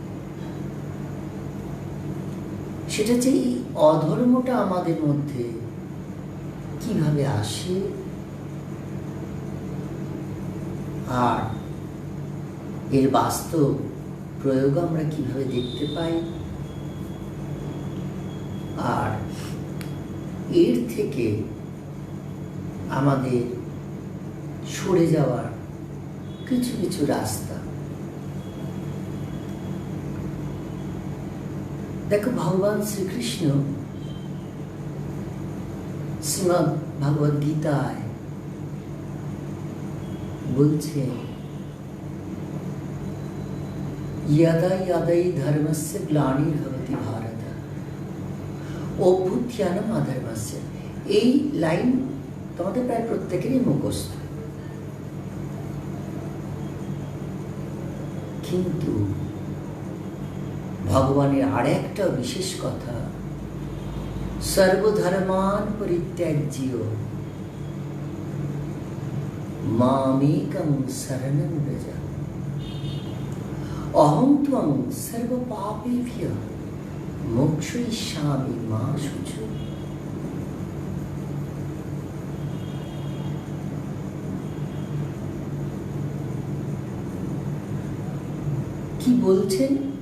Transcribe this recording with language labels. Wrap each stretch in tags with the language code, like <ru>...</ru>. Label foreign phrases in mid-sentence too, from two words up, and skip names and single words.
<bn>সেটা যে এই অধর্মটা আমাদের মধ্যে কিভাবে আসে, আর এর বাস্তব প্রয়োগ আমরা কিভাবে দেখতে পাই, আর এর থেকে আমাদের সরে যাওয়ার কিছু কিছু রাস্তা। দেখো, ভগবান শ্রীকৃষ্ণ শ্রীমদ্ ভগবদ গীতায় বলছেন,</bn> <sa>यदा यदा हि धर्मस्य ग्लानिर्भवति भारत অভ্যুত্থানম অধর্মস্য।</sa> <bn>এই লাইন তোমাদের প্রায় প্রত্যেকেরই মুখস্থ, কিন্তু ভগবানের আর একটা বিশেষ কথা,</bn> <sa>সর্বধর্মান পরিত্যাজ্য মামেকং শরণং ব্রজ অহং ত্বং সর্বপাপেভ্যঃ মোক্ষয়িষ্যামি মা শুচি।</sa> <bn>কি বলছেন?</bn>